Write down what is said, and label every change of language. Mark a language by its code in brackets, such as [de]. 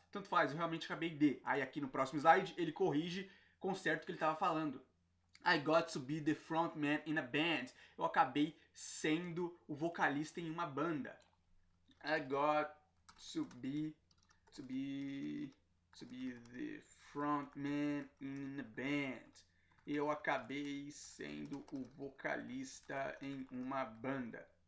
[pt] Tanto faz, eu realmente acabei de. Aí aqui no próximo slide ele corrige, conserta o que ele estava falando. [en] I got to be the frontman in a band. [pt] Eu acabei sendo o vocalista em uma banda. [en] I got to be the frontman in a band. [pt] Eu acabei sendo o vocalista em uma banda.